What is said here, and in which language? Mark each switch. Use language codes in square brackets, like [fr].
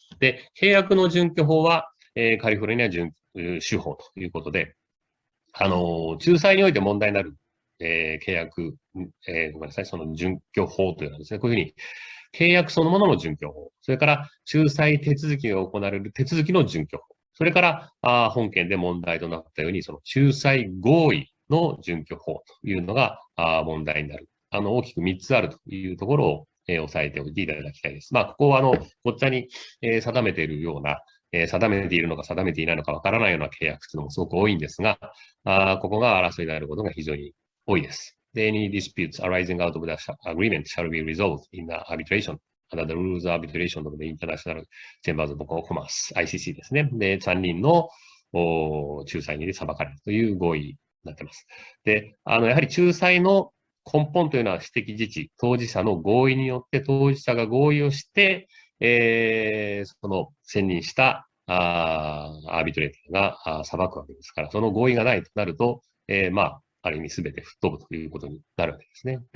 [ja] で、契約の準拠法は、カリフォルニア準守法ということで、仲裁において問題になる、契約、ごめんなさい、その準拠法というのはですね、こういうふうに契約そのものの準拠法、それから仲裁手続きが行われる手続きの準拠法、それから本件で問題となったように、その仲裁合意の準拠法というのが問題になる。大きく3つあるというところを押さえておいていただきたいです。ここはごっちゃに定めているような、定めているのか定めていないのかわからないような契約というのもすごく多いんですが、ここが争いであることが非常に多いです。 [en] Any disputes arising out of the agreement shall be resolved in the arbitration under the rules of arbitration of the International Chambers of Commerce, ICC [ja] ですね。で、3人の仲裁人で裁かれるという合意になっています。で、やはり仲裁の根本というのは私的自治、当事者の合意によって当事者が合意をして、その選任したアービトレーターが裁くわけですから、その合意がないとなると、ある意味すべて吹っ飛ぶということになるわけですね。